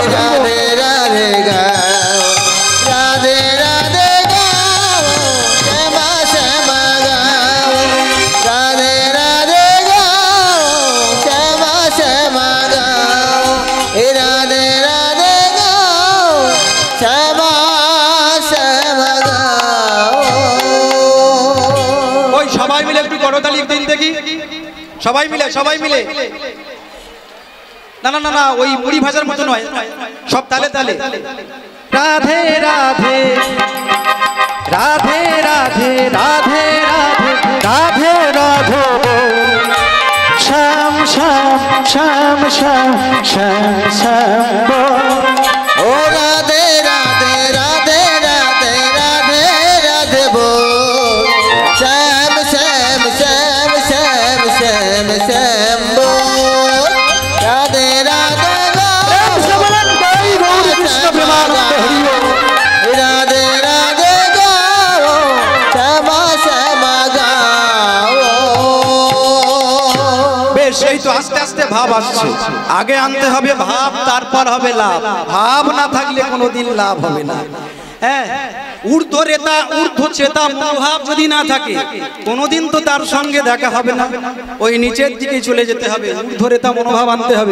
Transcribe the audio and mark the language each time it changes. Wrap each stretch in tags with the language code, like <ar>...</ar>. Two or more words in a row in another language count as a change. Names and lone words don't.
<hi>राधे राधे गाओ, राधे राधे गाओ, श्यामा श्यामा गाओ, राधे राधे गाओ, श्यामा श्यामा गाओ, राधे राधे गाओ, श्यामा श्यामा गाओ।</hi> <bn>ওই সবাই মিলে একটু করতালি দিন দেখি, সবাই মিলে না না না না ওই মুড়ি ভাজার মতো নয়, সব তালে তালে। রাধে রাধে রাধে রাধে রাধে রাধে রাধে রাধে শ্যাম শ্যাম শ্যাম শ্যাম শ্যাম শ্যাম।</bn> <hi>ओ राधे राधे राधे राधे राधे राधे बोल, श्याम श्याम श्याम श्याम श्याम श्याम बोल, राधे राधे गाओ, राधे राधे गाओ, श्यामा श्यामा गाओ।</hi> <bn>বেশ, এই তো আস্তে আস্তে ভাব আসছে, আগে আনতে হবে ভাব, তারপর হবে লাভ। ভাব না থাকলে কোনোদিন লাভ হবে না। হ্যাঁ, ঊর্ধ্বরেতা ঊর্ধ্বচেতা মনোভাব যদি না থাকে কোনোদিন তো তার সঙ্গে দেখা হবে না, ওই নিচের দিকে চলে যেতে হবে, ঊর্ধ্বরেতা মনোভাব আনতে হবে।</bn>